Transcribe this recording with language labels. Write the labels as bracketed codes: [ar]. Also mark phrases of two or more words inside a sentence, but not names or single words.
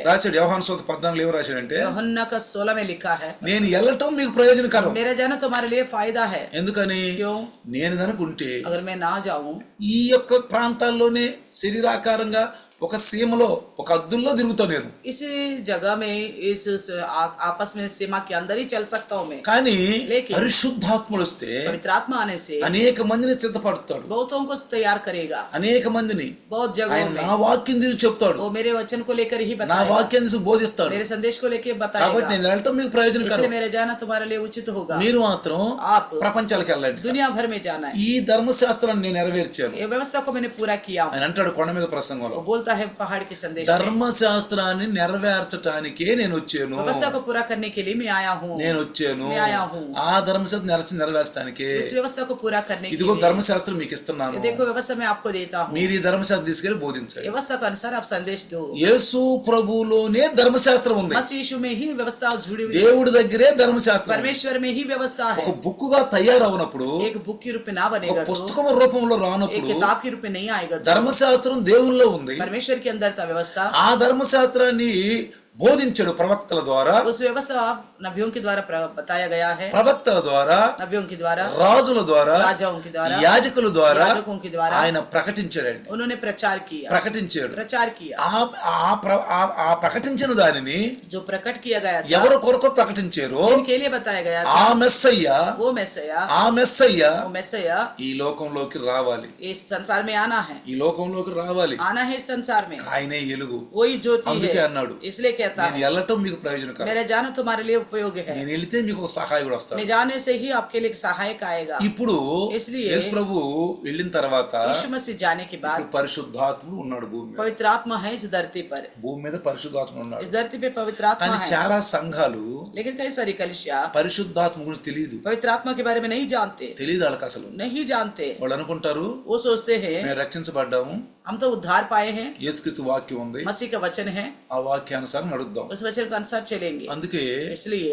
[te] రాశాడు. యోహాను సువార్త 14 ఏం రాశాడంటే, [hi] यूहन्ना का 16 में लिखा है, [te] నేను వెళ్ళటం మీకు ప్రయోజనకరం. [hi] मेरा जाना तुम्हारे लिए फायदा है. [te] ఎందుకని? [hi] क्यों? [te] నేను కనుక ఉంటే [hi] अगर मैं ना जाऊं, [te] ఈ యొక్క ప్రాంతాల్లోనే శరీరాకారంగా ఒక సీమలో ఒక అద్దుల్లో తిరుగుతాను నేను. [hi] इसी जगह में इस आपस में सीमा के अंदर ही चल सकता हूँ मैं. [te] కానీ [hi] लेकिन [te] పరిశుద్ధాత్ముడు వస్తే [hi] पवित्र आत्मा आने से [te] అనేక మందిని సిద్ధపడతాడు, [hi] बहुतों को तैयार करेगा. [te] అనేక మందిని [hi] बहुत [te] ఆయన [hi] जगहों में [te] నా వాక్యం తీసి చెప్తాడు, [hi] वो मेरे वचन को लेकर ही [te] నా [hi] बताएगा, [te] వాక్యం తీసి బోధిస్తాడు. [hi] मेरे संदेश को लेकर [te] కాబట్టి [hi] बताएगा. [te] నేను వెళ్ళటం మీకు ప్రయోజనకరం. [hi] इसलिए मेरा जाना तुम्हारे लिए उचित होगा. [te] మీరు మాత్రం [hi] आप [te] ప్రపంచాలకు వెళ్ళండి. [hi] दुनिया भर में जाना है. [te] ఈ ధర్మశాస్త్రాన్ని నేను నెరవేర్చాను. [hi] ये व्यवस्था को मैंने पूरा किया हूँ. [te] ఆయన అంటాడు కొండ మీద ప్రసంగంలో, [hi] वो बोलता है पहाड़ के संदेश में, [te] ధర్మశాస్త్రాన్ని నెరవేర్చటానికే నేను వచ్చాను, [hi] व्यवस्था को पूरा करने के लिए मैं आया हूँ. [te] నేను వచ్చాను. [hi] मैं आया हूँ. [te] ఆ ధర్మశాస్త్రం నెరవేర్చడానికే [hi] इस व्यवस्था को पूरा करने के [te] ఇదిగో [hi] लिए [te] ధర్మశాస్త్రం మీకు ఇస్తున్నాను. [hi] ये देखो व्यवस्था मैं आपको देता हूँ. [te] మీరు ఈ ధర్మశాస్త్రం తీసుకెళ్లి బోధించండి. [hi] व्यवस्था के अनुसार आप संदेश दो. [te] యేసు ప్రభువులోనే ధర్మశాస్త్రం ఉంది. [hi] मसीह यीशु में ही व्यवस्था जुड़ी हुई है. [te] దేవుడి దగ్గరే ధర్మశాస్త్రం ఉంది. [hi] परमेश्वर में ही व्यवस्था [te] ఒక [hi] है. [te] బుక్ గా తయారవనప్పుడు, [hi] एक बुक के रूप में ना [te] ఒక [hi] बनेगा तो, [te] పుస్తకం రూపంలో [hi] एक [te] రానప్పుడు [hi] किताब के रूप में नहीं आएगा तो, [te] ధర్మశాస్త్రం దేవుల్లో ఉంది. [hi] परमेश्वर के अंदर था व्यवस्था. [te] ఆ ధర్మశాస్త్రాన్ని బోధించాడు ప్రవక్తల ద్వారా, [hi] उस व्यवस्था नबियों के द्वारा बताया गया है, [te] ప్రవక్తల ద్వారా, [hi] नबियों के द्वारा, [te] రాజుల ద్వారా, [hi] राजाओं के द्वारा, [te] యాజకుల ద్వారా [hi] याजकों के द्वारा [te] ఆయన ప్రకటించాడండి. [hi] उन्होंने प्रचार किया. [te] ప్రచారం [hi] किया [te] ఆ ప్రకటించిన దానిని [hi] जो प्रकट किया गया था, [te] ఎవరి కొరకు ప్రకటించారో [hi] जिनके लिए बताया गया था, [te] ఆ మెస్సయ్య [hi] वो मैसया, [te] ఆ [hi] मैसया [te] ఈ లోకంలోకి రావాలి. [hi] इस संसार में आना है. [te] ఈ లోకంలోకి రావాలి. [hi] आना है इस संसार में. [te] ఆయనే వెలుగు. [hi] वही ज्योति [te] అందుకే [hi] है. [te] అన్నాడు, [hi] इसलिए कहता कहता [te] నేను [hi] है, [te] వెళ్ళటం మీకు ప్రయోజనకరం, [hi] मेरा जाना तुम्हारे लिए उपयोग है, [te] నేను వెళితే మీకు ఒక సహాయకుడు వస్తాడు. [hi] मैं जाने से ही आपके लिए एक सहायक आएगा. [te] ఇప్పుడు [hi] इसलिए [te] యేసు ప్రభు వెళ్ళిన తర్వాత [hi] यीशु मसीह जाने के बाद [te] ఇప్పుడు పరిశుద్ధాత్ముడు ఉన్నాడు భూమి మీద. [hi] पवित्र आत्मा है इस धरती पर, [te] భూమి మీద పరిశుద్ధాత్ముడు ఉన్నాడు. [hi] इस धरती पे पवित्र आत्मा [te] కానీ [hi] है. [te] చాలా సంఘాలు [hi] लेकिन कई सारी कलिसिया [te] పరిశుద్ధాత్మ గురించి తెలియదు, [hi] पवित्र आत्मा के बारे में नहीं जानते, [te] తెలియదు వాళ్ళకి అసలు. [hi] नहीं जानते. [te] వాళ్ళు అనుకుంటారు [hi] वो सोचते हैं [te] మేము రక్షించబడ్డాము, [hi] हम तो उद्धार पाए हैं, [te] యేసుక్రీస్తు వాక్యం ఉంది, [hi] मसीह का वचन है, [te] ఆ వాక్యానుసారం నడుద్దాం. [hi] उस वचन के अनुसार चलेंगे. [te] అందుకే [hi] इसलिए